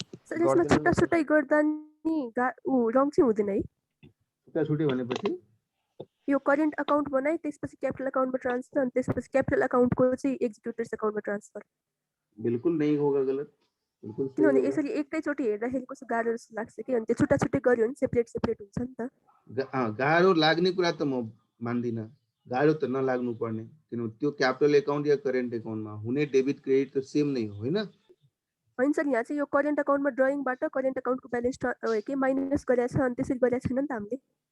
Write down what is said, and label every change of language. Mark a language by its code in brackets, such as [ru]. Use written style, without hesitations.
[ne] Sir यसमा छुट्टा छुट्टै गर्दा नि रङ चाहिँ हुँदैन है? छुट्टा छुट्टै भनेपछि यो करेन्ट अकाउन्ट बनाए त्यसपछि क्यापिटल अकाउन्टमा ट्रान्सफर अनि त्यसपछि क्यापिटल अकाउन्टको चाहिँ एक्जिक्युटर्स अकाउन्टमा ट्रान्सफर. [hi] बिल्कुल नहीं होगा गलत, बिल्कुल सही [ne] किनभने [hi] होगा. [ne] यसरी एकैचोटि हेर्दाखेरि कस्तो गाह्रो जस्तो लाग्छ कि, अनि त्यो छुट्टा छुट्टै गर्यो भने सेपरेट सेपरेट हुन्छ नि त. गाह्रो लाग्ने कुरा त म मान्दिन, गाह्रो त नलाग्नु पर्ने, किनभने त्यो क्यापिटल एकाउन्ट या करेन्ट एकाउन्टमा हुने डेबिट क्रेडिट त सेम नै हो हैन. होइन सर, यहाँ चाहिँ यो करेन्ट अकाउन्टमा ड्रइङबाट करेन्ट अकाउन्टको ब्यालेन्स के माइनस गरेछ अनि त्यसरी गरेको छैन नि त हामीले.